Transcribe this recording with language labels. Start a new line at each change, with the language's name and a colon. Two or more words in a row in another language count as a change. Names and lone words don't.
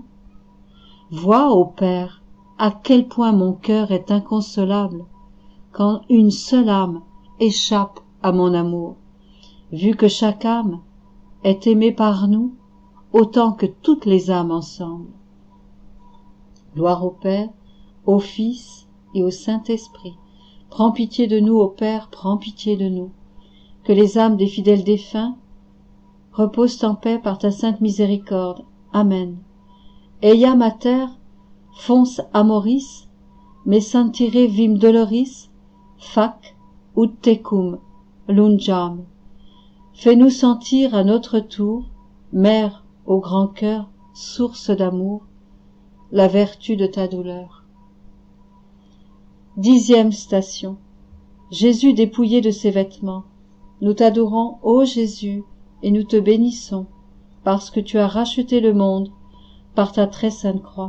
French: Vois, ô Père, à quel point mon cœur est inconsolable quand une seule âme échappe à mon amour, vu que chaque âme est aimée par nous autant que toutes les âmes ensemble. Gloire au Père, au Fils et au Saint-Esprit. Prends pitié de nous, ô Père, prends pitié de nous. Que les âmes des fidèles défunts reposent en paix par ta sainte miséricorde. Amen.
Latin: Eia mater, fons amoris, me sentire vim doloris, fac ut tecum lungiam.
French: Fais-nous sentir à notre tour, Mère au grand cœur, source d'amour, la vertu de ta douleur. 10e station. Jésus dépouillé de ses vêtements. Nous t'adorons, ô Jésus, et nous te bénissons, parce que tu as racheté le monde par ta très sainte croix.